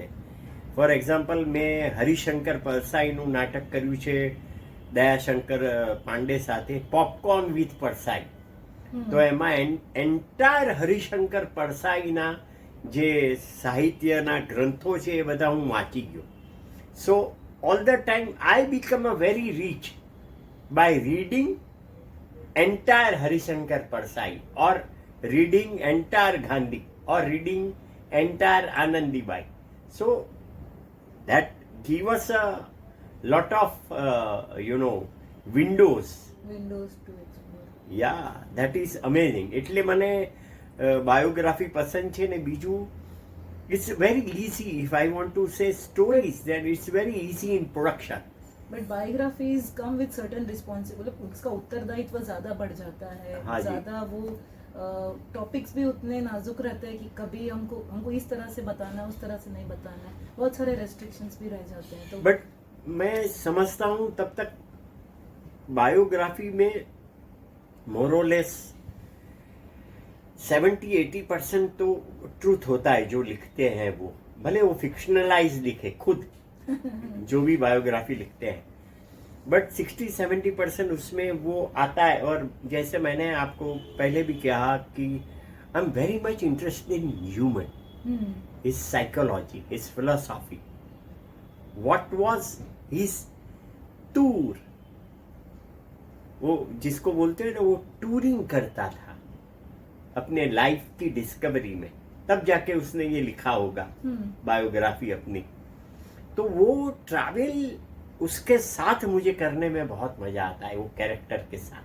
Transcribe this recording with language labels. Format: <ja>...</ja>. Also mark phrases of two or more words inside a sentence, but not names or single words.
<en>for example,</en> <gu>મેં હરિશંકર પરસાઈનું નાટક કર્યું છે દયાશંકર પાંડે સાથે, પોપકોર્ન વિથ પરસાઈ. તો એમાં એન્ટાયર હરિશંકર પરસાઈના જે સાહિત્યના ગ્રંથો છે એ બધા હું વાંચી ગયો.</gu> <en>so all the time I become a very rich by reading entire Harishankar Parsai or reading entire Gandhi or reading entire Anandibai. So that give us a lot of windows. Windows to explore. Yeah, that is amazing.</en> <gu>એટલે મને બાયોગ્રાફી પસંદ છે ને બીજું</gu> <en>it's very easy. If I want to say stories, then it's very easy in production. but biographies come with certain responsibility,</en> <hi>उसका उत्तरदायित्व ज्यादा बढ़ जाता है, हाँ जी। ज्यादा वो टॉपिक्स भी उतने नाजुक रहते हैं कि कभी हमको इस तरह से बताना है, उस तरह से नहीं बताना है, बहुत सारे रेस्ट्रिक्शंस भी रह जाते हैं। तो बट मैं समझता हूँ तब तक बायोग्राफी में मोरलेस 70-80% तो ट्रूथ होता है जो लिखते हैं वो, भले वो फिक्शनलाइज लिखे खुद जो भी बायोग्राफी लिखते हैं, बट 60-70% उसमें वो आता है। और जैसे मैंने आपको पहले भी कहा कि</hi> <en>I am very much interested in human, his psychology, his philosophy, what was his tour,</en> <hi>वो जिसको बोलते हैं ना वो टूरिंग करता था अपने लाइफ की डिस्कवरी में, तब जाके उसने ये लिखा होगा बायोग्राफी अपनी। तो वो ट्रैवल उसके साथ मुझे करने में बहुत मजा आता है, वो कैरेक्टर के साथ।</hi>